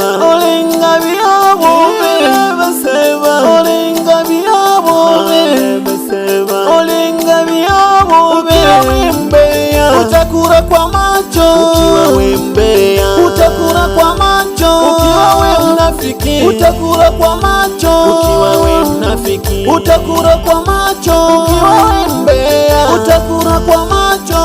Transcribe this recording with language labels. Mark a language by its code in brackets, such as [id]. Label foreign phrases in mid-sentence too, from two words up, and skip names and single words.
[ln] Olenga bya bobe. Olenga bya bobe. Olenga bya bobe. [sw] Ukiwa wembea. Utakula kwa macho. Ukiwa wembea. Utakula kwa macho. Ukiwa we mnafiki. Utakula kwa macho. Ukiwa we mnafiki. Utakula kwa macho. Ukiwa wembea. Utakula kwa macho.